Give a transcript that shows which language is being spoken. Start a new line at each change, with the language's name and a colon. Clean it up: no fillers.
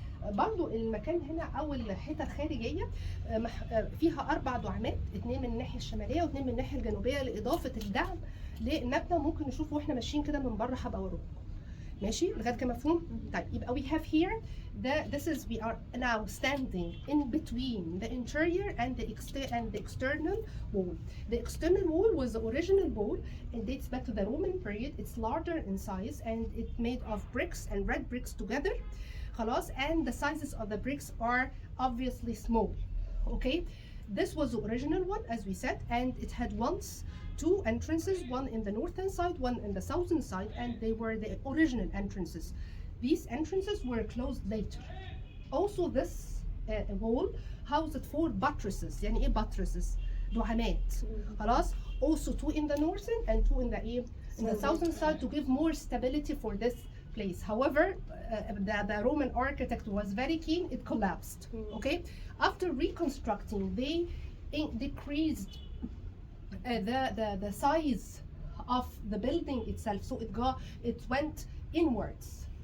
Arabic: برضو المكان هنا او الحيطه الخارجيه فيها 4 دعامات، 2 من الناحيه الشماليه و2 من الناحيه الجنوبيه لاضافه الدعم للمبنى. ممكن نشوفه واحنا ماشيين كده من بره، هبقى اوريكم. ماشي لغايه كده مفهوم؟ طيب يبقى
English: we have here we are now standing in between the interior and the external wall. The external wall was the original wall. It dates back to the Roman period. It's larger in size and it's made of bricks and red bricks together.
Arabic: خلاص,
English: and the sizes of the bricks are obviously small. Okay, this was the original one as we said, and it had once 2 entrances, one in the northern side, one in the southern side, and they were the original entrances. These entrances were closed later. Also this wall housed 4 buttresses.
Arabic: يعني ايه buttresses؟ دعامات. خلاص.
English: Also 2 in the northern and 2 in the southern side to give more stability for this place. However, the Roman architect was very keen. It collapsed. Okay. After reconstructing, they decreased the size of the building itself, so it went inwards.